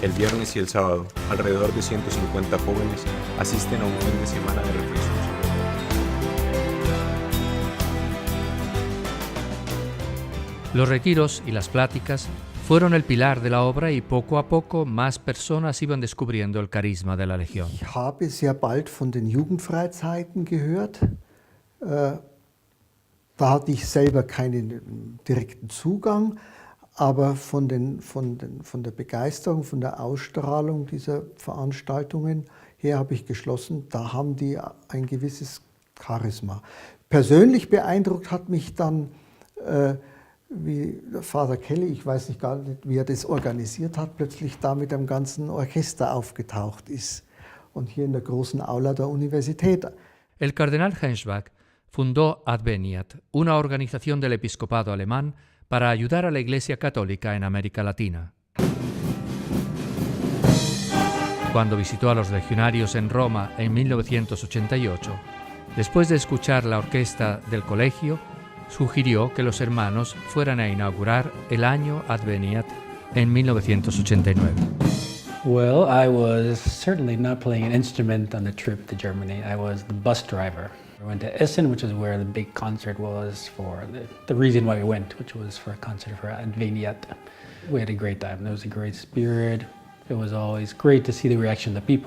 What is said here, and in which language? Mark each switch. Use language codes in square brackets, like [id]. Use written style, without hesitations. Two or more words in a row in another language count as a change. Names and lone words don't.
[es] El viernes y el sábado, alrededor de 150 jóvenes asisten a un fin de semana de reflexión. Los retiros y las pláticas fueron el pilar de la obra y poco a poco más personas iban descubriendo el carisma de la Legión. [de] Ich habe sehr bald von den Jugendfreizeiten gehört. Da hatte ich selber keinen direkten Zugang, aber von der Begeisterung, von der Ausstrahlung dieser Veranstaltungen her habe ich geschlossen, da haben die ein gewisses Charisma. Persönlich beeindruckt hat mich dann, wie Father Kelly, ich weiß nicht gar nicht, wie er das organisiert hat, plötzlich da mit einem ganzen Orchester aufgetaucht ist und hier in der großen Aula der Universität. [es] El cardenal Hensbach fundó Adveniat, una organización del episcopado alemán para ayudar a la Iglesia Católica en América Latina. Cuando visitó a los legionarios en Roma en 1988, después de escuchar la orquesta del colegio, sugirió que los hermanos fueran a inaugurar el año Adveniat en 1989. [en] Well, I was certainly not playing an instrument on the trip to Germany. I was the bus driver. We went to Essen, which is where the big concert was for the reason why we went, which was for a concert for Adveniat. We had a great time. There was a great spirit. It was always great to see the reaction of the people.